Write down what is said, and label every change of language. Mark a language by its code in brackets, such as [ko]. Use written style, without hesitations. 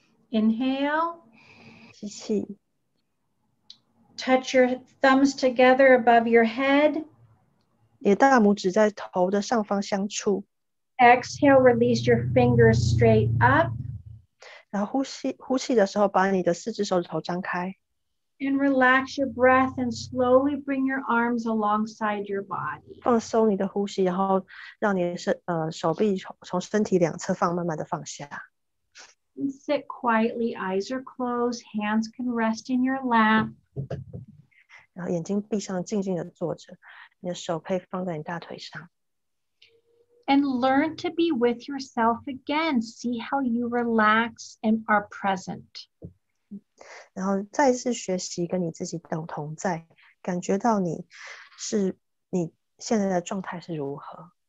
[en] Inhale. [zh] 吸气。 [en] Touch your thumbs together above your head. [zh] 你的大拇指在头的上方相触。 [en] Exhale, release your fingers straight up. [zh] 然后呼气的时候，把你的4只手指头张开。 [en] And relax your breath and slowly bring your arms alongside your body. [zh] 放松你的呼吸，然后让你的手臂从身体两侧慢慢的放下。 [en] And sit quietly, eyes are closed, hands can rest in your lap. [zh] 然后眼睛闭上，静静的坐着，你的手可以放在你大腿上。 [en] And learn to be with yourself again. See how you relax and are present. [zh] 然后再次学习跟你自己同在，感觉到你现在的状态是如何。